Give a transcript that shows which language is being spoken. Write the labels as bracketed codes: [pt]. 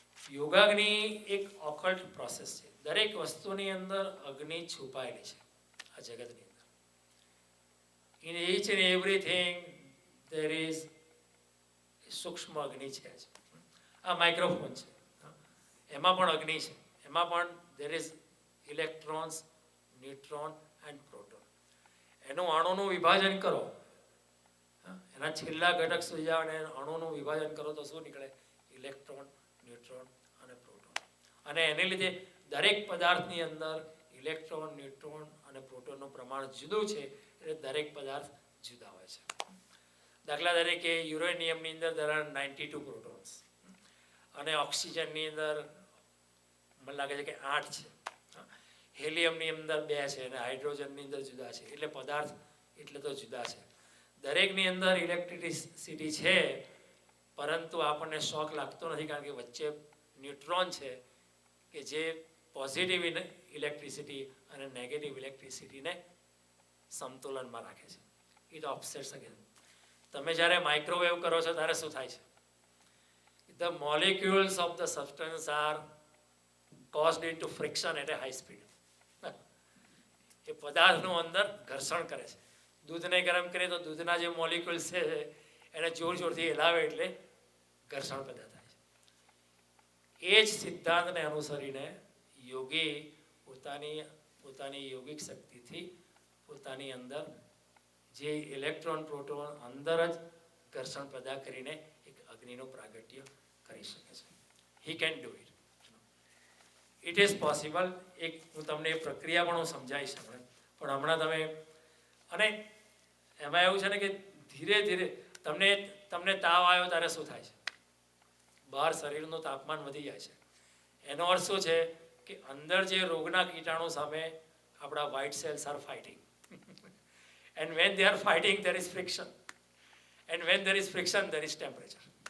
[gu] યોગાગ્નિ એક ઓકલ્ટ પ્રોસેસ છે. દરેક વસ્તુની અંદર અગ્નિ છુપાયેલી છે આ જગતની અંદર. [en] in each and everything there is [gu] સૂક્ષ્મ અગ્નિ છે. આ માઇક્રોફોન છે, એમાં પણ અગ્નિ છે. એમાં પણ [en] there is electrons, [gu] neutron and proton. એનું અણુનું વિભાજન કરો, એના છેલ્લા ઘટક સુધી જાઓ અને અણુનું વિભાજન કરો તો શું નીકળે? ઇલેક્ટ્રોન, ન્યુટ્રોન અને પ્રોટોન. અને એને લીધે દરેક પદાર્થની અંદર ઇલેક્ટ્રોન, ન્યુટ્રોન અને પ્રોટોનનું પ્રમાણ જુદું છે, એટલે દરેક પદાર્થ જુદા હોય છે. દાખલા તરીકે યુરેનિયમની અંદર [en] there are 92 [gu] પ્રોટોન્સ અને ઓક્સિજનની અંદર મને લાગે છે કે 8 છે. હેલિયમની અંદર 2 છે અને હાઇડ્રોજનની અંદર જુદા છે. એટલે પદાર્થ એટલે તો જુદા છે. દરેકની અંદર ઇલેક્ટ્રિસિટી છે, પરંતુ આપણને શોક લાગતો નથી, કારણ કે વચ્ચે ન્યુટ્રોન છે કે જે પોઝિટિવ ઇલેક્ટ્રિસિટી અને નેગેટિવ ઇલેક્ટ્રિસિટીને સમતુલનમાં રાખે છે. [en] It offsets again. [gu] તમે જ્યારે માઇક્રોવેવ કરો છો ત્યારે શું થાય છે? [en] The molecules of the substance are caused into friction at a high speed. [gu] એ પદાર્થનું અંદર ઘર્ષણ કરે છે. દૂધને ગરમ કરીએ તો દૂધના જે મોલિક્યુલ્સ છે એને જોર જોરથી હલાવે એટલે ઘર્ષણ પેદા થાય છે. એ જ સિદ્ધાંતને અનુસરીને યોગી પોતાની યોગિક શક્તિથી પોતાની અંદર જે ઇલેક્ટ્રોન પ્રોટોન અંદર જ ઘર્ષણ પેદા કરીને એક અગ્નિનું પ્રાગટ્ય કરી શકે છે. [en] He can do it. It is possible. [gu] એક હું તમને એ પ્રક્રિયા પણ હું સમજાવીશ હમણાં, પણ હમણાં તમે અને એમાં એવું છે ને કે ધીરે ધીરે તમને તાવ આવ્યો ત્યારે શું થાય છે? બહાર શરીરનું તાપમાન વધી જાય છે. એનો અર્થ શું છે કે અંદર જે રોગના કીટાણુ સામે આપણા [en] White cells are fighting. And when they are fighting, there is friction. And when there is friction, there is temperature.